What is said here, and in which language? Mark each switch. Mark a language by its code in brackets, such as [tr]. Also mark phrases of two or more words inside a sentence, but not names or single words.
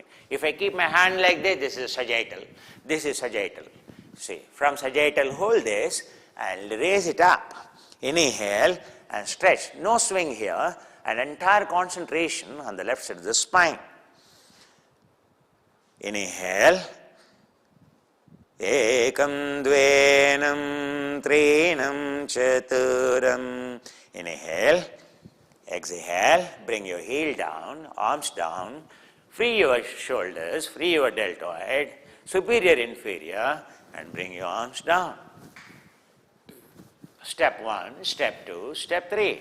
[en] If I keep my hand like this, this is sagittal, this is sagittal. See, from sagittal, hold this and raise it up. Inhale and stretch. No swing here, and entire concentration on the left side of the spine. Inhale. [sa] Ekam dvenam trinam chaturam. [en] Inhale. Exhale. Bring your heel down, arms down. Free your shoulders, free your deltoid, superior, inferior, and bring your arms down. Step 1, step 2, step 3.